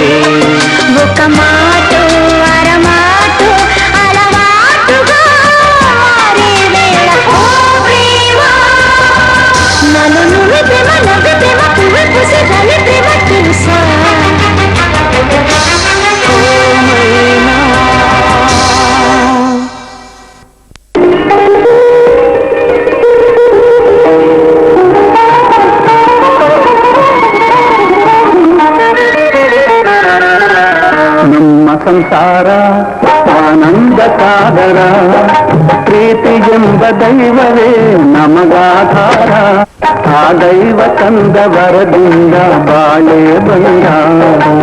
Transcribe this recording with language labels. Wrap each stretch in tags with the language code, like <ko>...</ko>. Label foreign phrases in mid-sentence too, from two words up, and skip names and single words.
<te>ఒక మాట అరమాట అలవాటుగా మారే వేళ ఓ ప్రేమ నాలో నువ్వే ప్రేమ నవ్వే ప్రేమ పువ్వే పూసే రాలి ప్రేమ తెలుసా ఓ మైనా</te> <kn>ನಮ್ಮ ಸಂಸಾರ ಆನಂದ ಸಾಗರ ಪ್ರೀತಿ ಎಂಬ ದೈವವೇ ನಮಗಾಧಾರ ಆ ದೈವ ತಂದ ವರದಿಂದ ಬಾಳೆ ಬಂಗಾರ</kn>